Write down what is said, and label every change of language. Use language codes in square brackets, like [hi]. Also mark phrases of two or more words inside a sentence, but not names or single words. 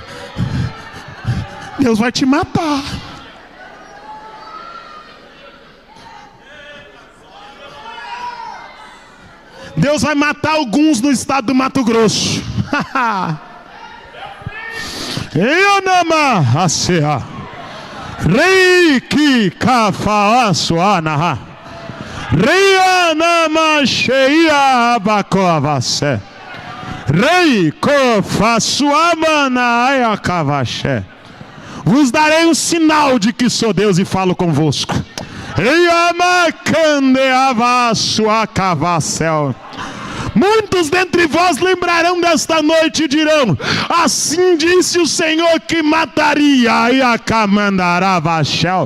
[pt] Deus vai te matar. Deus vai matar alguns no estado do Mato Grosso. Ionama asea. Reiki kafaasuanaha. Reianama sheia abacoavase. Reiko fasuamana ayakavashe. Vos darei um sinal de que sou Deus e falo convosco. Muitos dentre vós lembrarão desta noite e dirão: assim disse o Senhor que mataria e acamandará Vachel.